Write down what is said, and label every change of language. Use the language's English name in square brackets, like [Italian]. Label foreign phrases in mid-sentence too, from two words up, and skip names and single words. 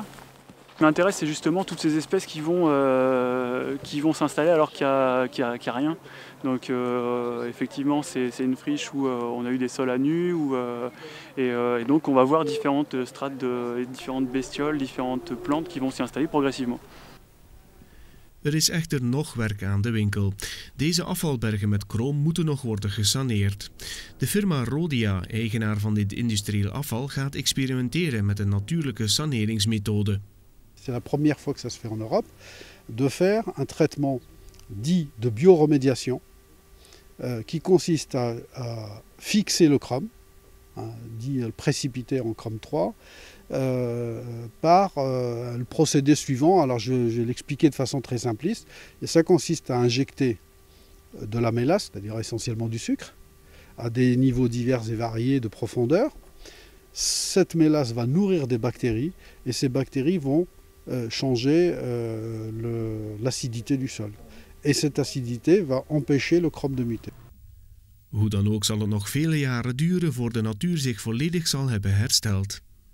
[French] Ce qui m'intéresse, c'est justement toutes ces espèces qui vont s'installer alors qu'il n'y a rien. Donc effectivement, c'est une friche où on a eu des sols à nu, et donc on va voir différentes strates, différentes bestioles, différentes plantes qui vont s'y installer progressivement. [Dutch] Er is echter nog werk aan de winkel. Deze afvalbergen met kroom moeten nog worden gesaneerd. De firma Rhodia, eigenaar van dit industrieel afval, gaat experimenteren met een natuurlijke saneringsmethode. [French] C'est la première fois que ça se fait en Europe, de faire un traitement dit de bioremédiation qui consiste à fixer le chrome, dit le précipiter en chrome 3, par le procédé suivant. Alors je vais l'expliquer de façon très simpliste. Et ça consiste à injecter de la mélasse, c'est-à-dire essentiellement du sucre, à des niveaux divers et variés de profondeur. Cette mélasse va nourrir des bactéries et ces bactéries vont changer l'acidité du sol. Et cette acidité va empêcher le chrome de muter. [Dutch] Hoe dan ook zal het nog vele jaren duren voor de natuur zich volledig zal hebben hersteld.